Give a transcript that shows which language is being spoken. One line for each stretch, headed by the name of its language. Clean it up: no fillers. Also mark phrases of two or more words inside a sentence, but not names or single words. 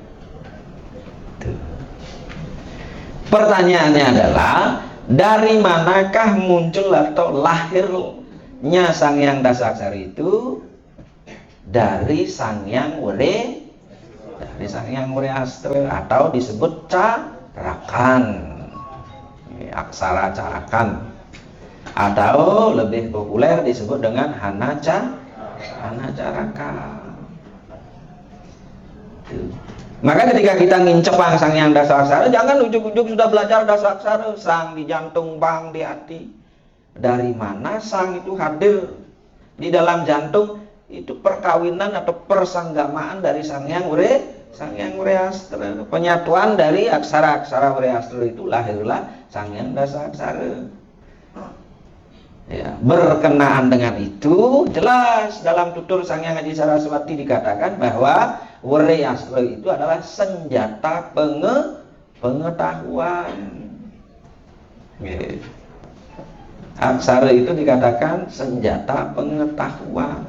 Indonesian: Pertanyaannya adalah, dari manakah muncul atau lahirnya Sangyang Dasaksara itu? Dari Sangyang Wre Astra atau disebut Carakan. aksara carakan, atau lebih populer disebut dengan hanacaraka. Maka ketika kita ngincepang sang yang dasa aksara, jangan ujuk-ujuk sudah belajar dasa aksara, sang di jantung, bang di hati. Dari mana sang itu hadir di dalam jantung? Itu perkawinan atau persanggamaan dari sang yang Wreastra. Penyatuan dari aksara-aksara Wreastra itu lahirlah sang yang dasa aksara. Ya, berkenaan dengan itu jelas dalam tutur Sang Hyang Adi Saraswati dikatakan bahwa Wreastra itu adalah senjata pengetahuan. Aksara itu dikatakan senjata pengetahuan.